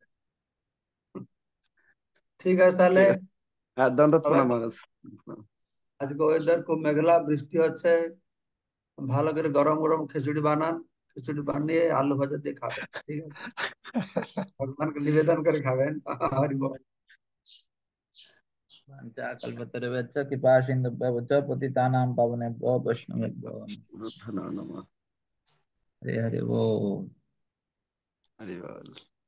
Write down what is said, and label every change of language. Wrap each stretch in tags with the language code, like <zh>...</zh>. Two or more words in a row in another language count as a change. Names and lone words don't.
<bn>ঠিক আছে তাহলে, ঠিক আছে। হ্যাঁ দণ্ডত সবাই প্রণাম ভালো। মহারাজ। আজকে ওয়েদার খুব মেঘলা, বৃষ্টি হচ্ছে, ভালো করে গরম গরম খিচুড়ি বানান, খিচুড়ি বানিয়ে আলু ভাজা দিয়ে খাবেন, ঠিক আছে? ভগবানকে নিবেদন করে খাবেন। হরি বল।</bn> <sa>वाञ्छाकल्पतरुभ्यश्च कृपा सिन्धुभ्यश्च पतितानां पावनेभ्यो वैष्णवेभ्यो</sa> <bn>ধন্যবাদ।</bn> <sa>हरे हरे वो</sa> <bn>হরি বল।</bn>